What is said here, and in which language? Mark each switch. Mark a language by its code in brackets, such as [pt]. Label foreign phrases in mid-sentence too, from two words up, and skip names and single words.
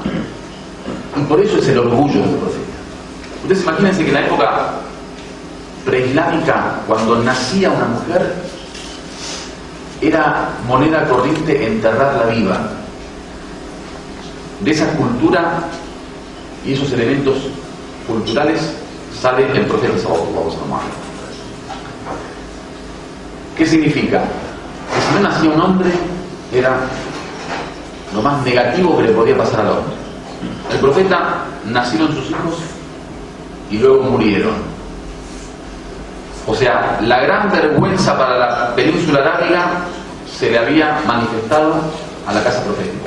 [es] Y por eso es el orgullo del profeta. Ustedes imagínense que en la época preislámica, cuando nacía una mujer, era moneda corriente enterrarla viva. De esa cultura y esos elementos culturales sale el profeta [ar] صلى الله عليه وسلم. [es] ¿Qué significa? Que si no nacía un hombre, era lo más negativo que le podía pasar al hombre. El profeta, nacieron sus hijos y luego murieron. O sea, la gran vergüenza para la península arábiga se le había manifestado a la casa profética.